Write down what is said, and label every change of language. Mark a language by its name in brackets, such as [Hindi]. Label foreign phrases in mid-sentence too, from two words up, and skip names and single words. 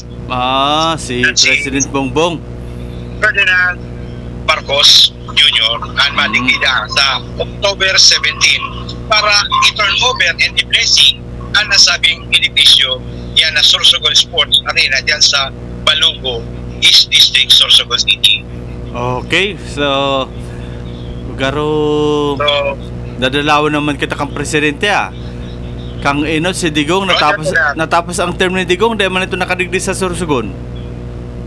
[Bikol] Si President Bongbong. Ferdinand Marcos Jr. ang madigdi sa October 17 para [English] i-turn over [Bikol] and i-blessing ang nasabing benepisyo yan na Sorsogon Sports Arena dyan sa Balungo East District, Sorsogon City. Okay, so garo So, dadalawan naman kita kang presidente Kang Inot si Digong natapos ang term ni Digong dahil man ito nakadigdi sa Sorsogon.